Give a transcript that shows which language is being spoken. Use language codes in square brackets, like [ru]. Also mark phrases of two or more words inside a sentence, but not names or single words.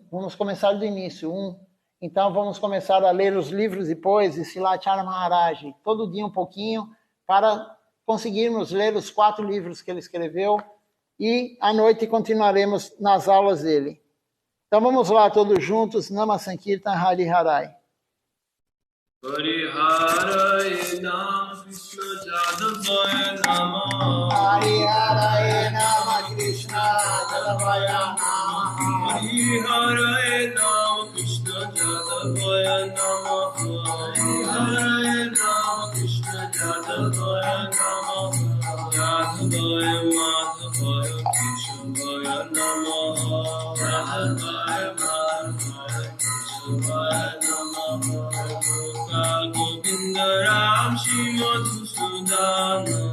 [pt] Vamos começar do início, 1. Então vamos começar a ler os livros depois de Silacharya Maharaj, todo dia um pouquinho, para conseguirmos ler os 4 livros que ele escreveu, e à noite continuaremos nas aulas dele. Então vamos lá todos juntos, [sa] Nama Sankirtan Hari Harai. Hari Harai Nama Krishna Jadavaya Nama Hari Harai Nama Krishna Jadavaya Nama Hari Harai Nama Krishna Jadavaya Nama Hari Harai Nama Krishna Jadavaya Nama Jadavaya Madhavaya Keshavaya Nama Jadavaya Madhavaya Keshavaya Nama Govinda Ram Shri Madhusudana